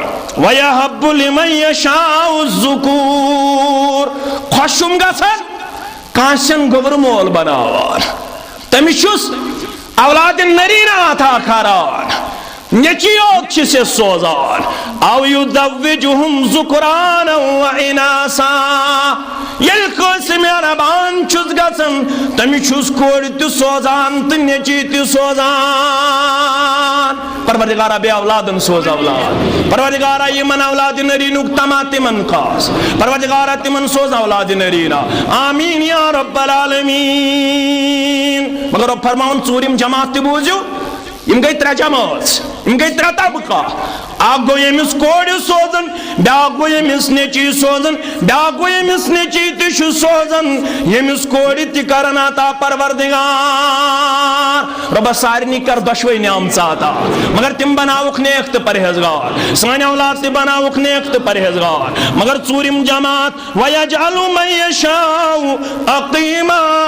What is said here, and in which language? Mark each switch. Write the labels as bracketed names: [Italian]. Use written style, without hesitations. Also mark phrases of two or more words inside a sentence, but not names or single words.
[Arabic] ویہب لمن یشاء الذکور [Kashmiri] خۄش چھُم گژھان کٲنٛسہِ چھَن گوبرٕ مول بناوان تٔمِس چھُس اولاد نریٖنا عطا کران نیچی یوت چھِس سوزان او [Arabic] یُدوِجُہُم ذُکرانا و اناسا [Kashmiri] ییٚلہِ کٲنٛسہِ مہربان چھُس گژھان تٔمِس چھُس کورِ تہِ سوزان تہٕ نیچی تہِ سوزان پروردگارا بے اولادن سوز اولاد پروردگارا یمن اولاد نرینُک تما تمن خاص پروردگارا تمن سوز اولاد نرینا [Arabic] آمین یا رب [Kashmiri] العالمین مگر رب فرماون ژوٗرِم جماعت تہِ بوٗزِو یم گئی ترٛےٚ جمٲژ یم گئی ترٛےٚ طبقہ اکھ گوٚو ییٚمِس کورِ سوزان بیٛاکھ گوٚو ییٚمِس نیچی سوزان بیٛاکھ گوٚو ییٚمِس نیچی تہِ چھُ سوزان ییٚمِس کورِ تہِ کران عطا پروردگار رۄبس سارنٕے کر دۄشوے نعمژٕ عطا مگر تِم بناوُکھ نیک تہٕ پرہیزگار سٲنۍ اولاد تہِ بناوُکھ نیک تہٕ پرہیزگار مگر ژوٗرِم جماعت [Arabic] وَیَجْعَلُ مَن یَشَاءُ عَقِیمًا